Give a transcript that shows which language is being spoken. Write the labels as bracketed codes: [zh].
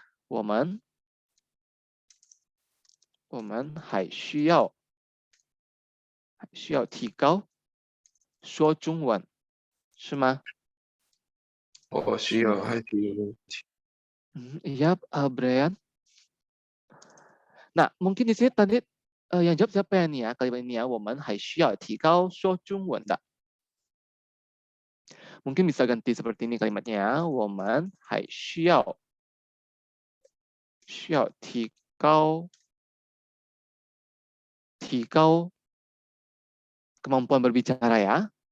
[zh] 我们还需要提高说中文，是吗？需要，还需要。 [id] Iya, Brian. Nah, mungkin di sini tadi yang jawab siapa ya nih ya? Kalimat ini ya, [zh] 我们还需要提高说中文的。 [id] Mungkin bisa ganti seperti ini kalimatnya ya. [zh] 我们还需要提高 [id] kemampuan berbicara ya.